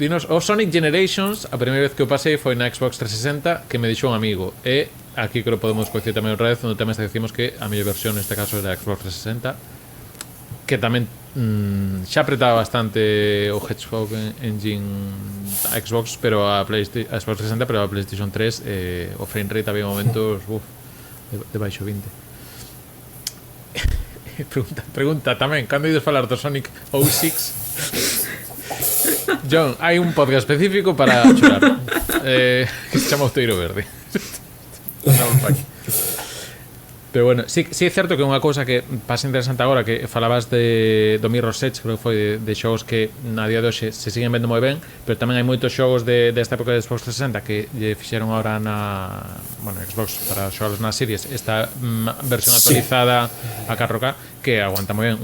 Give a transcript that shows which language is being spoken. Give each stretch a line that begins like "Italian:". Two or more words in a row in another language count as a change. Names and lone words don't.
Galician: Dinos o Sonic Generations, a primeira vez que o pasei foi na Xbox 360, que me dixo un amigo. E aquí creo que podemos coincidir tamén outra vez, onde tamén decimos que a mellor versión neste caso é da Xbox 360, que tamén xa apretaba bastante o Hedgehog Engine a Xbox, pero a Xbox 360, pero a PlayStation 3 o
English: frame rate
Galician: había momentos de baixo 20. Pregunta tamén, cando ides falar do Sonic 06? John, hai un podcast específico para chorar, que se chama O Teiro Verde. Pero bueno, sí é certo que unha cousa que pasa interesante agora, que falabas do Mirror's Edge, creo que foi de xogos que na día de hoxe se siguen vendo moi ben, pero tamén hai moitos xogos desta época de Xbox 360 que lle fixeron agora na Xbox para xogarlos nas series esta versión actualizada a 4K que aguanta moi ben.